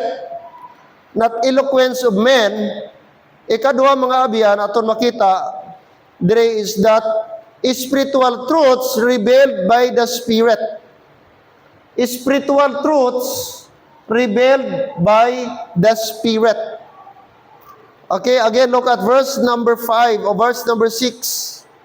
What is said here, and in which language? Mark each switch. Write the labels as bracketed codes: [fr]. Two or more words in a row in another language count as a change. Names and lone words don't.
[en] not eloquence of men, [hil] ikaduha mga abyan, aton makita, [en] there is that spiritual truths revealed by the Spirit. Spiritual truths revealed by the Spirit. Okay, again, look at verse number 5 or verse number 6.